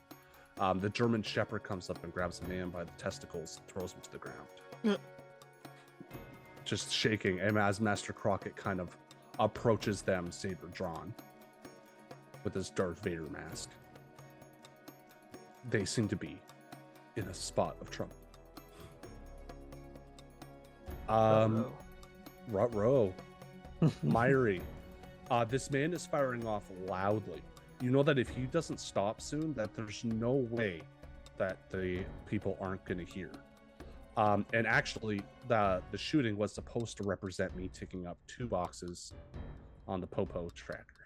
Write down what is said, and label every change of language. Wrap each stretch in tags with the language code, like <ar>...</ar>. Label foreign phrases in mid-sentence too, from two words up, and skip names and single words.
<en>The German Shepherd comes up and grabs the man by the testicles and throws him to the ground. Just shaking, and as Master Crockett kind of approaches them, saber drawn, with his Darth Vader mask, they seem to be in a spot of trouble. Ruh-roh. Myri, this man is firing off loudly. You know that if he doesn't stop soon, that there's no way that the people aren't going to hear. And actually, the shooting was supposed to represent me ticking up 2 boxes on the Popo tracker.</en>